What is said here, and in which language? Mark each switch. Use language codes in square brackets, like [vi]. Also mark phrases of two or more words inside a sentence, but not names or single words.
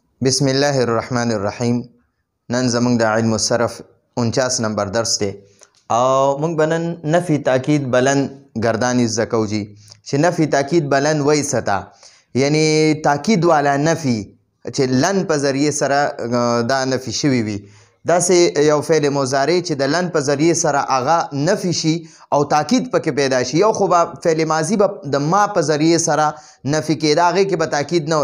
[ar] بسم الله الرحمن الرحیم. [ps] نن زمونږ د [ar] علم الصرف [ps] 49 نمبر درس دی او موږ به نن نفی تاکید بلند گردانی زده کوو جی چې نفی تاکید بلند وایي څه ته، یعنی تاکید والا نفی چې لن په ذریعې سره دا نفی شوي وي. داسې یو فعل مضارع چې د لن په ذریعې سره هغه نفی شي او تاکید پکې پیدا شي. یو خو به فعل ماضي به د ما په ذریعې سره نفی کېده، هغې کې به تاکید نه و.